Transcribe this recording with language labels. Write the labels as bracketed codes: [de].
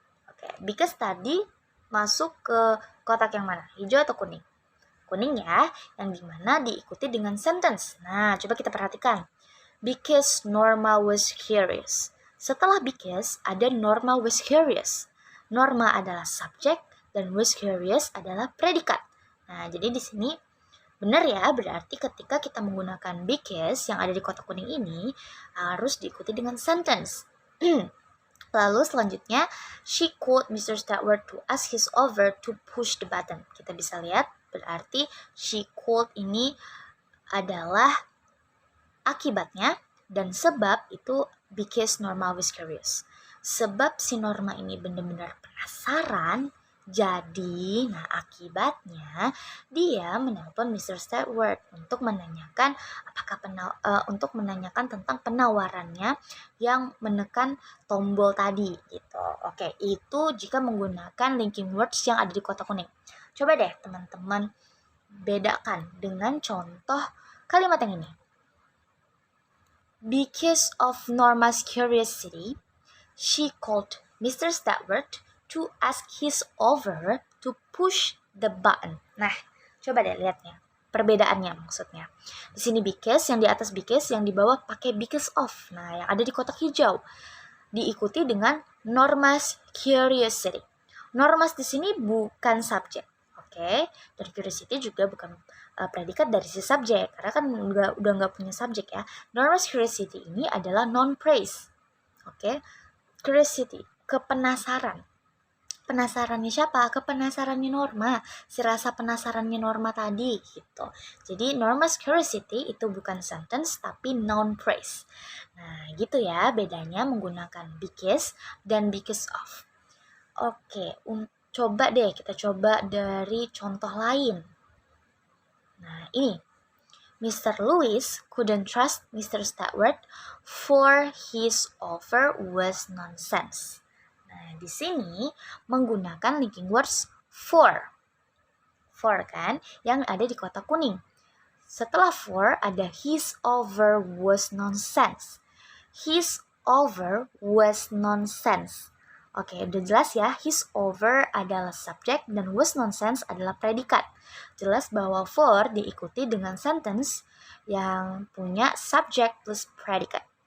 [id] Oke, because tadi masuk ke kotak yang mana? Hijau atau kuning? Kuning ya, yang dimana diikuti dengan sentence. Nah, coba kita perhatikan. [en] Because Norma was curious. [id] Setelah because, ada [en] Norma was curious. [id] Norma adalah subjek dan [en] was curious [id] adalah predikat. Nah, jadi di sini benar ya, berarti ketika kita menggunakan because yang ada di kotak kuning ini harus diikuti dengan sentence. Lalu selanjutnya, [en] she called Mr. Stewart to ask his over to push the button. [id] Kita bisa lihat, berarti [en] she called [id] ini adalah akibatnya, dan sebab itu [en] because Norma was curious. [id] Sebab si Norma ini benar-benar penasaran, jadi akibatnya dia menelpon Mr. Stewart untuk menanyakan untuk menanyakan tentang penawarannya yang menekan tombol tadi gitu. Oke, itu jika menggunakan linking words yang ada di kotak kuning. Coba deh teman-teman bedakan dengan contoh kalimat yang ini. [en] Because of Norma's curiosity, she called Mr. Stewart to ask his over to push the button. [id] Nah, coba deh lihatnya. Perbedaannya maksudnya. Di sini because, yang di atas because, yang di bawah pakai because of. Nah, yang ada di kotak hijau diikuti dengan Norma's curiosity. Norma's di sini bukan subjek. Oke, dan curiosity juga bukan predikat dari si subjek karena kan udah nggak punya subjek ya. Norma's curiosity ini adalah noun phrase. Oke, curiosity, kepenasaran. Penasarannya siapa? Kepenasarannya Norma, si rasa penasarannya Norma tadi gitu. Jadi Norma's curiosity itu bukan sentence tapi noun phrase. Nah gitu ya bedanya menggunakan because dan because of. Oke, coba deh kita coba dari contoh lain. Nah, ini. [en] Mr. Lewis couldn't trust Mr. Stewart for his offer was nonsense. [id] Nah, di sini menggunakan linking words for. For kan, yang ada di kotak kuning. Setelah for ada [en] his offer was nonsense. His offer was nonsense. [id] Oke, udah jelas ya, his over adalah subjek dan [en] was nonsense [id] adalah predikat. Jelas bahwa for diikuti dengan sentence yang punya subjek plus predikat.